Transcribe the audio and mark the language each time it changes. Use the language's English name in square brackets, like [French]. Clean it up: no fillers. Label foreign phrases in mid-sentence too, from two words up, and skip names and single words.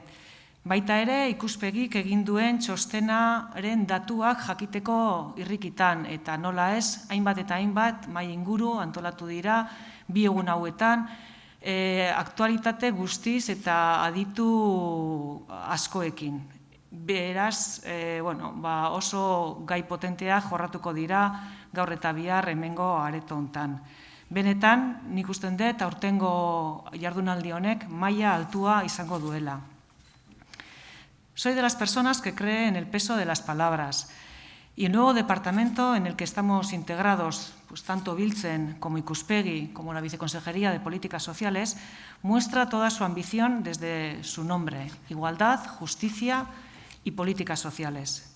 [Basque] Baita ere Ikuspegik egin duen txostenaren datuak jakiteko irrikitan eta nola ez, hainbat eta hainbat mahai inguru antolatu dira 2 egun hauetan, aktualitate guztiz eta aditu askoekin. Beraz, oso gai potentea jorratuko dira gaur eta bihar hemengo areto hontan. Benetan, nik usten dut aurtengo jardunaldi honek maila altua izango duela. [Spanish] Soy de las personas que creen en el peso de las palabras y el nuevo departamento en el que estamos integrados, pues tanto Biltzen como Ikuspegi, como la Viceconsejería de Políticas Sociales, muestra toda su ambición desde su nombre: igualdad, justicia y políticas sociales.